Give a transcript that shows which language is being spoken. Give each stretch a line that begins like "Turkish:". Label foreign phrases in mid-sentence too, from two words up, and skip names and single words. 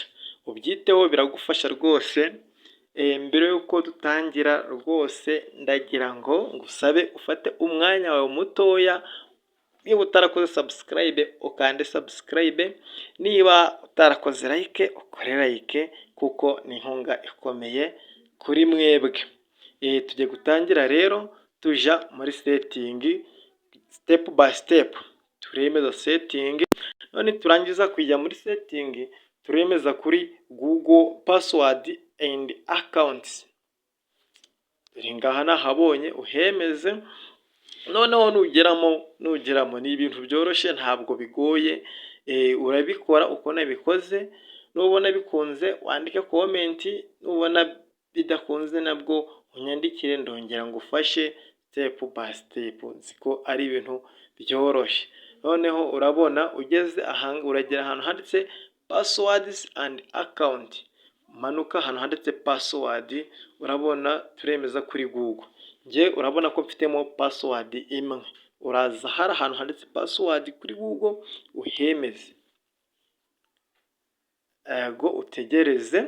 Kinyarwanda: Ubyiteho, biragufasha rwose. Mbere y'uko dutangira rwose ndagira ngo ngusabe ufate umwanya wawe mutoya, niba utarakoze subscribe ukande subscribe, niba utarakoze like ukore like, kuko ni inkunga ikomeye kuri mwebwe. Tugiye gutangira rero tuja muri setting
English: step by step,
Kinyarwanda: turemeza setting. None turangiza kujya muri setting, turemeza kuri Google
English: password and accounts.
Kinyarwanda: Ngaha nahabonye uhemeze. Noneho nugeramo ni ibintu byoroshye, ntabwo bigoye. Urabikora uko nabikoze. Nubona bikunze wandike comment, nubona bidakunze nabwo unyandikire, ndongera ngufashe
English: step by step.
Kinyarwanda: Nziko ari ibintu byoroshye. Noneho urabona ugeze ahanga, uragera ahantu handitse
English: passwords and account.
Kinyarwanda: Manuka ahantu handitse password, urabona turemeza kuri Google. Nge urabona ko mfitemo password imwe. Uraza hari ahantu handitse password kuri Google uhemeze. Ego utegereze.